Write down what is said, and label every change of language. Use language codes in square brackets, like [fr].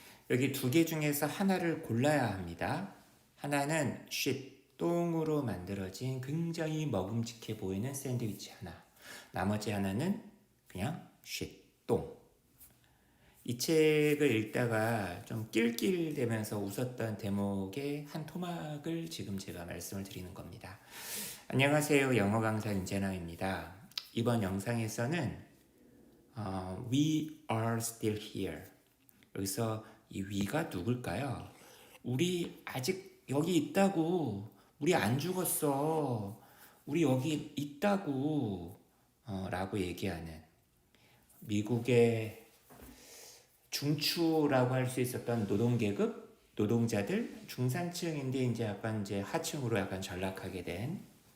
[ko] 여기 두 개 중에서 하나를 골라야 합니다. 하나는 shit, 똥으로 만들어진 굉장히 먹음직해 보이는 샌드위치 하나. 나머지 하나는 그냥 shit, 똥. 이 책을 읽다가 좀 낄낄대면서 웃었던 대목의 한 토막을 지금 제가 말씀을 드리는 겁니다. 안녕하세요. 영어 강사 윤재나입니다. [en] 이번 영상에서는 We are still here. [ko] 여기서 이 we가 누굴까요? 우리 아직 여기 있다고. 우리 안 죽었어. 우리 여기 있다고. 라고 얘기하는 미국의 중추라고 할 수 있었던 노동계급, 노동자들, 중산층인데 이제 약간 이제 하층으로 약간 전락하게 된